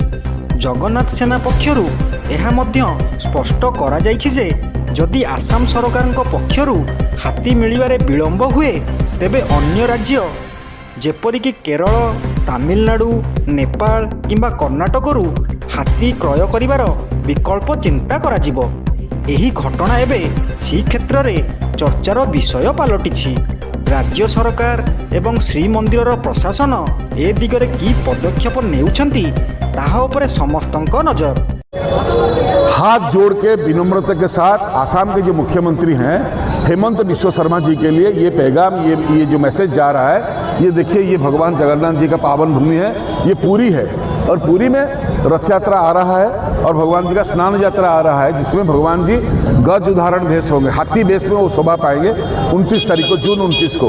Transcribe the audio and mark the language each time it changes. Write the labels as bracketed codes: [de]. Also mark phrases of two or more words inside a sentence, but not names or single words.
[or] ଜଗନ୍ନାଥ ସେନା ପକ୍ଷରୁ ଏହା ମଧ୍ୟ ସ୍ପଷ୍ଟ କରାଯାଇଛି ଯେ ଯଦି ଆସାମ ସରକାରଙ୍କ ପକ୍ଷରୁ ହାତୀ ମିଳିବାରେ ବିଳମ୍ବ ହୁଏ ତେବେ ଅନ୍ୟ ରାଜ୍ୟ ଯେପରିକି କେରଳ, ତାମିଲନାଡୁ, ନେପାଳ କିମ୍ବା କର୍ଣ୍ଣାଟକରୁ ହାତୀ କ୍ରୟ କରିବାର ବିକଳ୍ପ ଚିନ୍ତା କରାଯିବ। ଏହି ଘଟଣା ଏବେ ଶ୍ରୀକ୍ଷେତ୍ରରେ ଚର୍ଚ୍ଚାର ବିଷୟ ପାଲଟିଛି। ରାଜ୍ୟ ସରକାର ଏବଂ ଶ୍ରୀମନ୍ଦିରର ପ୍ରଶାସନ ଏ ଦିଗରେ କି ପଦକ୍ଷେପ ନେଉଛନ୍ତି ତାହା ଉପରେ ସମସ୍ତଙ୍କ ନଜର। [hi] हाथ जोड़ के विनम्रता के साथ आसाम के जो मुख्यमंत्री हैं हेमंत बिश्व शर्मा जी के लिए ये पैगाम, ये जो मैसेज जा रहा है, ये देखिए, ये भगवान जगन्नाथ जी का पावन भूमि है, ये पुरी है और पुरी में रथ यात्रा आ रहा है और भगवान जी का स्नान यात्रा आ रहा है जिसमें भगवान जी गज उदाहरण भेष होंगे, हाथी भेष में वो शोभा पाएंगे 29 तारीख को, जून 29 को।